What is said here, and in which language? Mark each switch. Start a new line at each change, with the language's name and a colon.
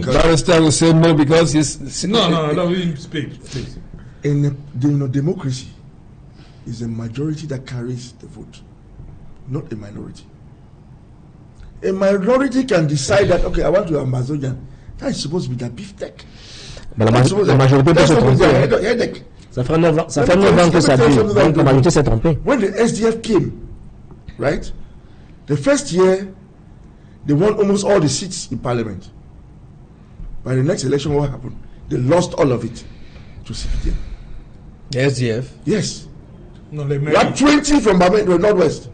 English: Barrister will say no because he's no. Speak. In a democracy, is a majority that carries the vote, not a minority. A minority can decide that, okay, I want to be Amazonian. That is supposed to be their beefsteak.
French: Mais la majorité peut se tromper. Ça fait 9 ans que ça dure. Donc la majorité s'est trompée.
English: When the SDF came, right, the first year, they won almost all the seats in parliament. By the next election, what happened? They lost all of it to CPDM. The SDF? Yes. No, they we had 20 from the Northwest.